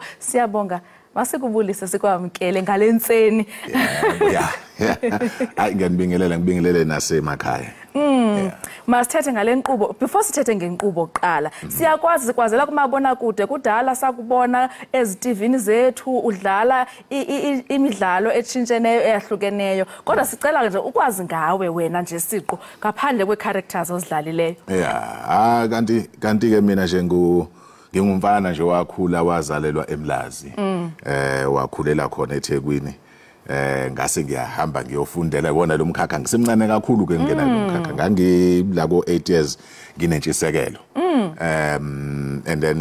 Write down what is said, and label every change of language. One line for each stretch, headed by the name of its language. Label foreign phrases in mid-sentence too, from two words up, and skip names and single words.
Xhosa: Siyabonga masikubulise sikwamkele ngalentseni.
Zulu: Hayi ngibingelele nasemakhaya.
Xhosa: Masithethe ngale nkqubo. Before sithethe ngenkqubo kuqala, siyakwazi sikwazela kumabonakude kudala sakubona eziTVini zethu udlala imidlalo etshintsheneyo eyahlukeneyo. Kodwa sicela nje ukwazi ngawe wena nje siqu ngaphandle kwecharacters ozidlalileyo.
Zulu: Kanti ke mina nje ngingumfana nje wakhula wazalelwa eMlazi. Wakhulela khona eThekwini. Ngase ngiyahamba ngiyofundela wona lo mkhakha ngisemncane kakhulu ke ngena lo mkhakha ngangila ko 8 years nginentshisekelo
English: and then